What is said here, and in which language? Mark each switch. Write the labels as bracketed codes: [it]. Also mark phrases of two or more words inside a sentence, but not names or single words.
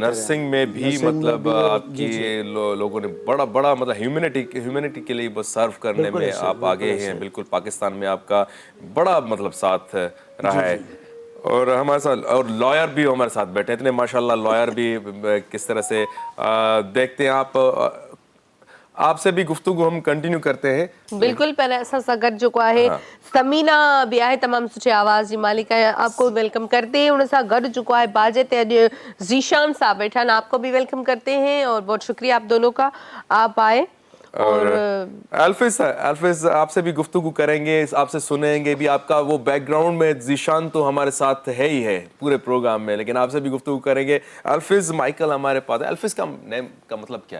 [ur] نرسنگ میں بھی مطلب آپ کی لوگوں نے بڑا مطلب ہیومینٹی کے لیے بس سرو کرنے میں آپ آگے ہیں. بالکل، پاکستان میں آپ کا بڑا مطلب ساتھ رہا ہے. اور ہمارے ساتھ اور لائر بھی ہمارے ساتھ بیٹھے اتنے ماشاءاللہ، لائر بھی کس طرح سے دیکھتے ہیں آپ. آپ سے بھی گفتگو ہم کنٹینیو کرتے ہیں. [sd] बिल्कुल, पर असां सां गॾु जेको आहे समीना भी आहे, तमामु सुठे आवाज़ जी मालिक है, [ur] آپ کو ویلکم کرتے ہیں. [sd] उन सां गॾु जेको आहे बाजे ते अॼु [ur] زیشان صاحب بیٹھا ہیں، آپ کو بھی ویلکم کرتے ہیں اور بہت شکریہ آپ دونوں کا، آپ آئے. اور الفس آپ سے بھی گفتگو کریں گے، آپ سے سنیں گے بھی. آپ کا وہ بیک گراؤنڈ میں زیشان تو ہمارے ساتھ ہے ہی ہے پورے پروگرام میں، لیکن آپ سے بھی گفتگو کریں گے. الفس مائیکل ہمارے پاس ہے۔ الفس کا نیم کا مطلب کیا ہے?